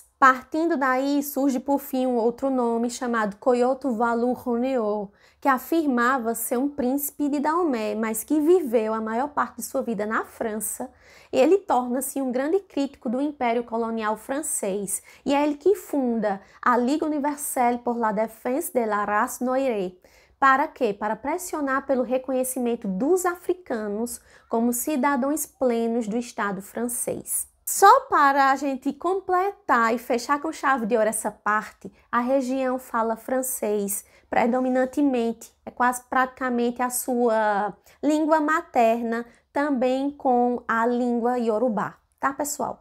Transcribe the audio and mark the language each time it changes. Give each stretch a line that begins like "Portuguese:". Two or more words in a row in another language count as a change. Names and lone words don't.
Portuguese: Partindo daí, surge por fim um outro nome chamado Koyoto Valu Roneo, que afirmava ser um príncipe de Dahomey, mas que viveu a maior parte de sua vida na França. Ele torna-se um grande crítico do Império Colonial francês, e é ele que funda a Ligue Universelle pour la Défense de la Race Noire. Para quê? Para pressionar pelo reconhecimento dos africanos como cidadãos plenos do Estado francês. Só para a gente completar e fechar com chave de ouro essa parte, a região fala francês predominantemente, é quase praticamente a sua língua materna, também com a língua iorubá, tá, pessoal?